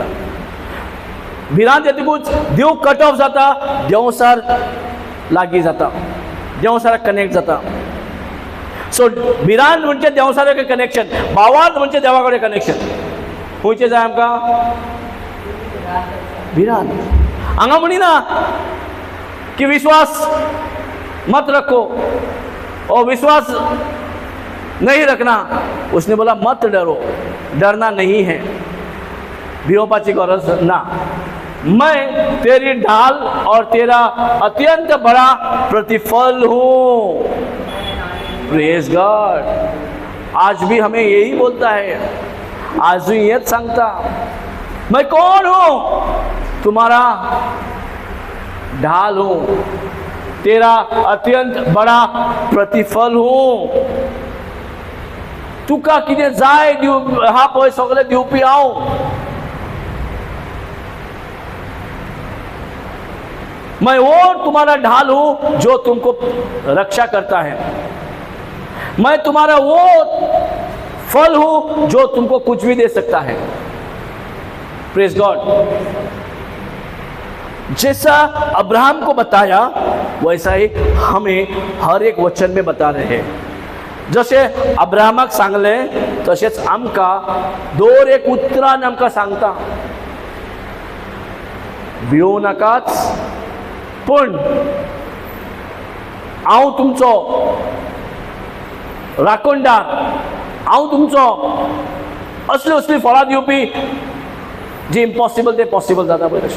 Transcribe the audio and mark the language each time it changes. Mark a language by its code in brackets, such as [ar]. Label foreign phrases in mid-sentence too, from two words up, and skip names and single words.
[kok] भिरांत येतकूच देव [en] cut off [kok] जाता, देवसार लागीं जाता, देवसाराक कनेक्ट जाता. सो भिरांत म्हणजे देवसाराक कनेक्शन, भावार्थ म्हणजे देवा कडेन कनेक्शन. खंयचें जाय आमकां, भिरांत. हांगा म्हणिना [hi] की विश्वास मत रखो और विश्वास नहीं रखना. उसने बोला मत डरो, डरना नहीं है, [kok] भिवपाची गरज ना. [hi] मैं तेरी ढाल और तेरा अत्यंत बड़ा प्रतिफल हूँ. [en] Praise God. [hi] आज भी हमें यही बोलता है, आज भी ये सांगता, मैं कौन हूँ, तुम्हारा ढाल हूँ, तेरा अत्यंत बड़ा प्रतिफल हूँ. [kok] तुका कितें जाय दिव हा पळय सगळें दिवपी हांव. [hi] मैं वो तुम्हारा ढाल हूं जो तुमको रक्षा करता है. मैं तुम्हारा वो फल हूं जो तुमको कुछ भी दे सकता है. [en] Praise God. [hi] जैसा अब्राहम को बताया वैसा ही हमें हर एक वचन में बता रहे हैं. [kok] जशें अब्राहमाक सांगलें तशेंच आमकां दर एक उतरान आमकां सांगता, भिवू नाकाच, पूण हांव तुमचो राखणदार, हांव तुमचो असली फळां दिवपी, जी इम्पॉसिबल ते पॉसिबल जाता पळय तशें.